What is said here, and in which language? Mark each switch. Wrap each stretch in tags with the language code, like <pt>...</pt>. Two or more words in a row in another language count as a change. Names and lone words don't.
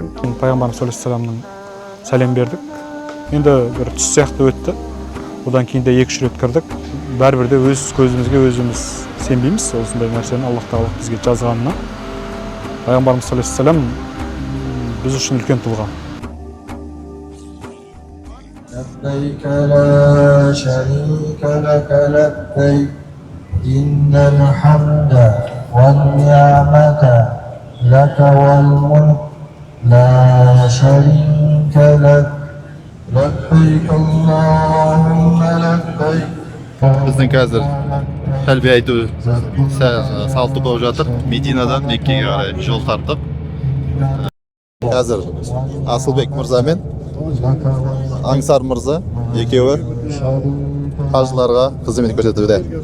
<kk>Пайғамбарымыз саллаллаху сәлем бердік. Енді бір түс сияқты өтті. Одан кейін де 2-3 рет кірдік. Бәрібір де өз көзімізге өзіміз сенбейміз осындай нәрсені Аллах тағала бізге жазғанына. Пайғамбарымыз саллаллаху біз үшін үлкен тұлға.</kk> <ar>لبيك لا شريك لك لبيك إن الحمد والنعمة لك والملك لا شريك لك لبيك اللهم لبيك.</ar> <kk>Біздің қазір тәлбие айту салты болып жатыр. Мединадан Меккеге қарай жол тарттық. Қазір Асылбек мырза мен Аңсар мырза екеуі қажыларға қызмет көрсетуде.</kk>